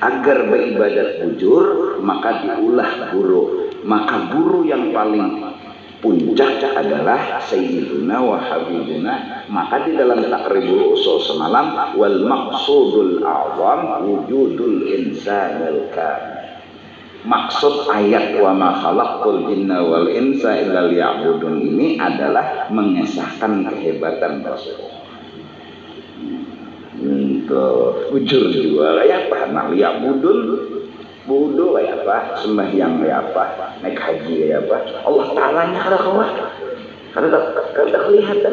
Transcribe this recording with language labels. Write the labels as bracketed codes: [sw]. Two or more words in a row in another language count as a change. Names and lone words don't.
[bjn] Agar beribadat bujur, maka diulah guru. [id] Maka guru yang paling puncak adalah [ar] سيدنا وحبيبنا. [id] Maka di dalam Taqribul Usul semalam, [ar] والمقصود الأعظم وجود الإنسان الكامل. [id] Maksud ayat [ar] وما خلقت الجن والإنس إلا ليعبدون [id] ini adalah mengesahkan kehebatan Rasulullah. Untuk ujur juga kayak apa? Nah, liya'budun wudu kayak apa? Sembahyang kayak apa? Naik haji kayak apa? [bjn] Allah Ta'alanya kada kawan. Kada kelihatan.